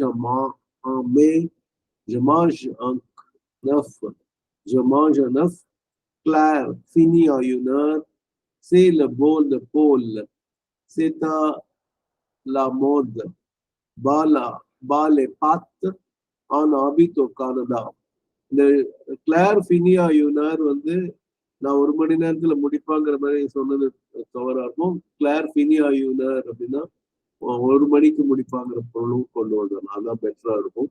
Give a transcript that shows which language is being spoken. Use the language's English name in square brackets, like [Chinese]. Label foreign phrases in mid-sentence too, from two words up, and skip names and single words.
[French] en mai je mange un œuf je mange un œuf clair fini en une heure c'est le bol de Paul c'est à la mode bas les pattes en habite au Canada இந்த clair fini en une heure [Tamil] வந்து நான் 1 மணி நேரத்துல முடிப்பாங்கிற மாதிரி சொன்னது தவறா இருக்கும். [French] clair fini en une heure [Tamil] அப்படின்னா 1 மணிக்கு முடிப்பாங்கிற பொருளும் கொண்டு வரணும். அதான் பெட்டரா இருக்கும்.